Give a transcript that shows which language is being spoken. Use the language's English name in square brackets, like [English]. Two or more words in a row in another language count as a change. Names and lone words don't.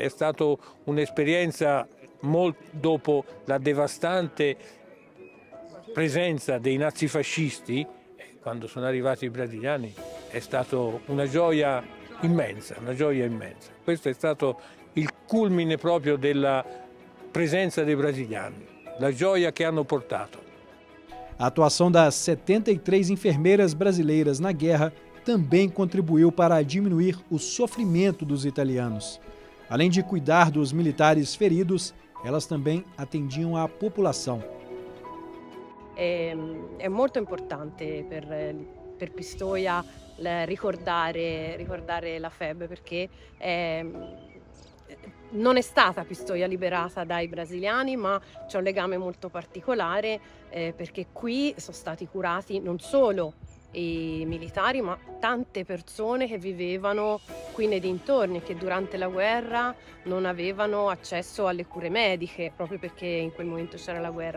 [Italian] È stata un'esperienza dopo la devastante presenza dei nazifascisti, quando sono arrivati i brasiliani, è stata una gioia immensa, una gioia immensa. Questo è stato il culmine proprio della presenza dei brasiliani, la gioia che hanno portato. [Portuguese] A atuação das 73 enfermeiras brasileiras na guerra também contribuiu para diminuir o sofrimento dos italianos. Além de cuidar dos militares feridos, elas também atendiam a população. [Italian] È molto importante per Pistoia ricordare la FEB perché non è stata Pistoia liberata dai brasiliani, ma c'è un legame molto particolare perché qui sono stati curati non solo i militari, ma tante persone che vivevano qui nei dintorni e che durante la guerra non avevano accesso alle cure mediche, proprio perché in quel momento c'era la guerra.